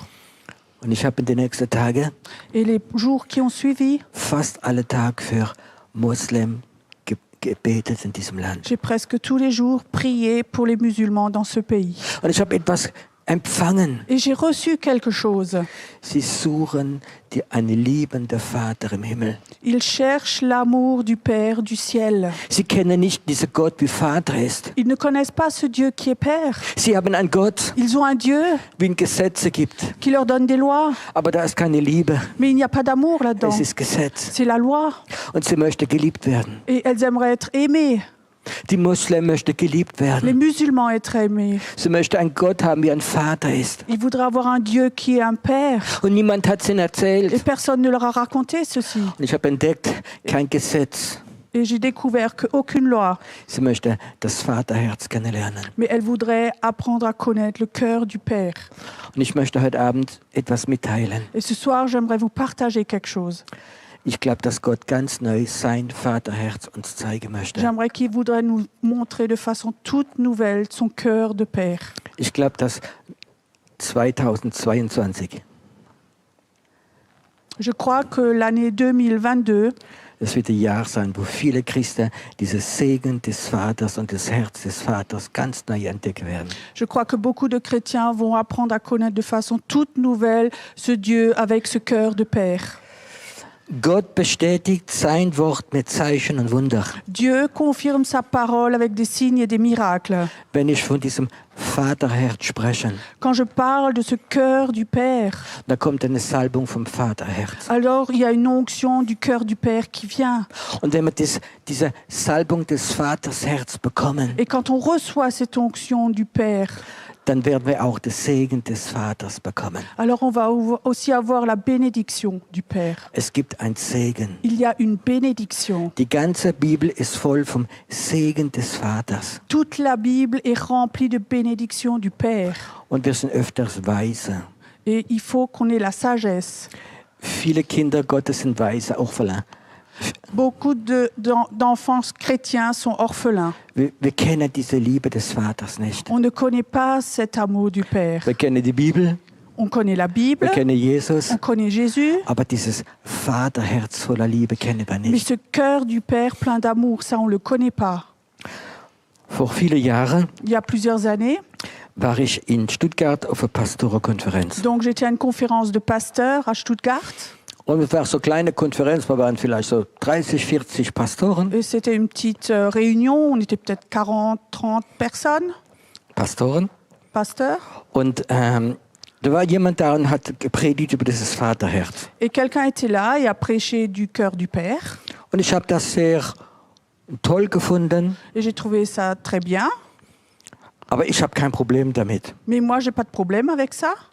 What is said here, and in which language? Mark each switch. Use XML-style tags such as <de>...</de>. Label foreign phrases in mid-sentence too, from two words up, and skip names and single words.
<de>Und ich habe in den nächsten Tagen</de> <fr>Et les jours qui ont suivi,</fr> <de>fast alle Tage für Muslim gebetet in diesem Land.</de> <fr>j'ai presque tous les jours prié pour les musulmans dans ce pays.</fr> <de>Und ich habe etwas empfangen.</de> <fr>Et j'ai reçu quelque chose.</fr> <de>Sie suchen einen liebenden Vater im Himmel.</de> <fr>Ils cherchent l'amour du Père du ciel.</fr> <de>Sie kennen nicht diesen Gott, wie Vater ist.</de> <fr>Ils ne connaissent pas ce Dieu qui est Père.</fr> <de>Sie haben einen Gott,</de> <fr>Ils ont un Dieu</fr> <de>wie es Gesetze gibt.</de> <fr>qui leur donne des lois,</fr> <de>Aber da ist keine Liebe.</de> <fr>mais il n'y a pas d'amour là-dedans.</fr> <de>Es ist Gesetz.</de> <fr>C'est la loi.</fr> <de>Und sie möchte geliebt werden.</de> <fr>Et elles aimeraient être aimées.</fr> <de>Die Muslim möchte geliebt</de> <fr>Les</fr> <de>werden.</de> <fr>musulmans être aimés.</fr> <de>Sie möchte einen Gott haben, wie ein Vater ist.</de> <fr>Ils voudraient avoir un Dieu qui est un Père.</fr> <de>Und niemand hat es ihnen</de> <fr>Et</fr> <de>erzählt.</de> <fr>personne ne leur a raconté ceci.</fr> <de>Und ich habe entdeckt, kein Gesetz.</de> <fr>Et j'ai découvert qu'aucune loi,</fr> <de>Sie möchte das Vaterherz kennenlernen.</de> <fr>mais elle voudrait apprendre à connaître le cœur du Père.</fr> <de>Und ich möchte heute Abend etwas mitteilen.</de> <fr>Et ce soir, j'aimerais vous partager quelque chose.</fr> <de>Ich glaube, dass Gott ganz neu sein Vaterherz uns zeigen möchte.</de> <fr>J'aimerais qu'il voudrait nous montrer de façon toute nouvelle son cœur de Père.</fr> <de>Ich glaube, dass 2022,</de> <fr>Je crois que l'année 2022,</fr> <de>es wird ein Jahr sein, wo viele Christen dieses Segen des Vaters und das Herz des Vaters ganz neu entdecken werden.</de> <fr>Je crois que beaucoup de chrétiens vont apprendre à connaître de façon toute nouvelle ce Dieu avec ce cœur de Père.</fr> <de>Gott bestätigt sein Wort mit Zeichen und Wunder.</de> <fr>Dieu confirme sa parole avec des signes et des miracles.</fr> <de>Wenn ich von diesem Vaterherz spreche,</de> <fr>Quand je parle de ce cœur du Père,</fr> <de>da kommt eine Salbung vom Vaterherz.</de> <fr>alors il y a une onction du cœur du Père qui vient.</fr> <de>Und wenn wir diese Salbung des Vatersherz bekommen,</de> <fr>Et quand on reçoit cette onction du Père,</fr> <de>dann werden wir auch den Segen des Vaters bekommen.</de> <fr>alors on va aussi avoir la bénédiction du Père.</fr> <de>Es gibt ein Segen.</de> <fr>Il y a une bénédiction.</fr> <de>Die ganze Bibel ist voll vom Segen des Vaters.</de> <fr>Toute la Bible est remplie de bénédictions du Père.</fr> <de>Und wir sind öfters weise.</de> <fr>Et il faut qu'on ait la sagesse.</fr> <de>Viele Kinder Gottes sind weise, auch verlangt.</de> <fr>Beaucoup d'enfants chrétiens sont orphelins.</fr> <de>Wir kennen diese Liebe des Vaters nicht.</de> <fr>On ne connaît pas cet amour du Père.</fr> <de>Wir kennen die Bibel,</de> <fr>On connaît la Bible,</fr> <de>wir kennen Jesus,</de> <fr>on connaît Jésus,</fr> <de>aber dieses Vaterherz voller Liebe kennen wir</de> <fr>mais</fr> <de>nicht.</de> <fr>ce cœur du Père plein d'amour, ça on ne le connaît pas.</fr> <de>Vor vielen Jahren</de> <fr>Il y a plusieurs années,</fr> <de>war ich in Stuttgart auf einer Pastorenkonferenz.</de> <fr>donc j'étais à une conférence de pasteurs à Stuttgart.</fr> <de>Und es war so eine kleine Konferenz, wir waren vielleicht so 30, 40 Pastoren.</de> <fr>Et c'était une petite réunion, on était peut-être 40, 30 personnes, pasteurs.</fr> <de>Und da war jemand da und hat gepredigt über dieses Vaterherz.</de> <fr>Et quelqu'un était là et a prêché du cœur du Père.</fr> <de>Und ich habe das sehr toll gefunden,</de> <fr>Et j'ai trouvé ça très bien.</fr> <de>aber ich habe kein Problem damit.</de> <fr>Mais moi, j'ai pas de problème avec ça.</fr>